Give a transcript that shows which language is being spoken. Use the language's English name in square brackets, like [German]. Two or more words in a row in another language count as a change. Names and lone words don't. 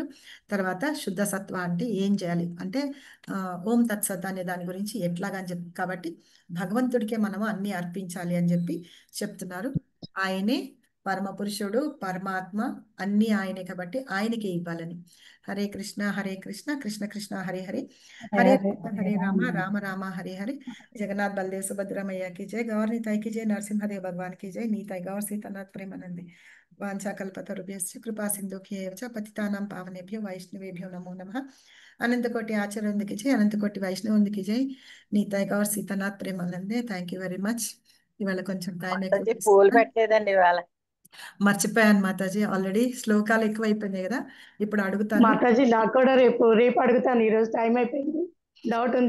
[Telugu] తర్వాత శుద్ధ సత్వ అంటే ఏం చేయాలి అంటే, ఓం తత్సత్ అనే దాని గురించి ఎట్లాగా అని చెప్పి, కాబట్టి భగవంతుడికే మనము అన్ని అర్పించాలి అని చెప్పి చెప్తున్నారు. ఆయనే పరమ పురుషుడు, పరమాత్మ, అన్ని ఆయనే కాబట్టి ఆయనకే ఇవ్వాలని. [Sanskrit] హరే కృష్ణ కృష్ణ కృష్ణ హరే హరే, హరే రామ హరే రామ రామ రామ హరే హరే. జగన్నాథ్ బలదేవ్ సుభద్రమయ్య [Hindi] की जय, गौर निताई की जय, नरसिंहदेव भगवान की जय, [Sanskrit] नीताई गौर सीतानाथ प्रेमानंदे, वाञ्छाकल्पतरुभ्यश्च कृपा सिन्धुभ्येव च पतितानां पावनेभ्यो वैष्णवेभ्यो नमो नमः. [Telugu] అనంతకోటి ఆచార్యునికి జై, అనంతకోటి వైష్ణవునికి జై, నీతాయి గౌర్ సీతానాథ్ ప్రేమానందే. [English] Thank you very much. [Telugu] ఇవాళ కొంచెం టైం ఎక్కువ పూలు తీసుకున్నా, పెట్టలేదండి ఇవాళ. మర్చిపోయాను మాతాజీ. ఆల్రెడీ శ్లోకాలు ఎక్కువైపోయినాయి కదా, ఇప్పుడు అడుగుతాను. మాతాజీ నాకు కూడా రేపు అడుగుతాను, ఈ రోజు టైం అయిపోయింది, డౌట్ ఉంది.